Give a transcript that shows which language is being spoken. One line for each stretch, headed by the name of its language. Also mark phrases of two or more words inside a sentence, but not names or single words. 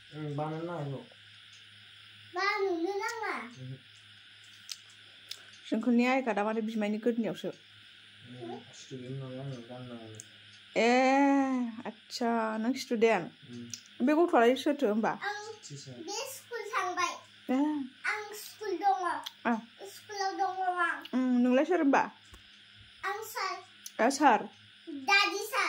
Bodo: Banana no. Banana nanga. जोंखौनि आइ गादा माने बिमायनि गोदोनियावसो Student nanga no. ए आच्छा नों स्टुडेन्ट बे गथ'आलाय सोरथो होमबा बे स्कुल थांबाय आं स्कुल दङ स्कुलाव दङ आं नोंलाय सोर होमबा आं सार सार दादि सार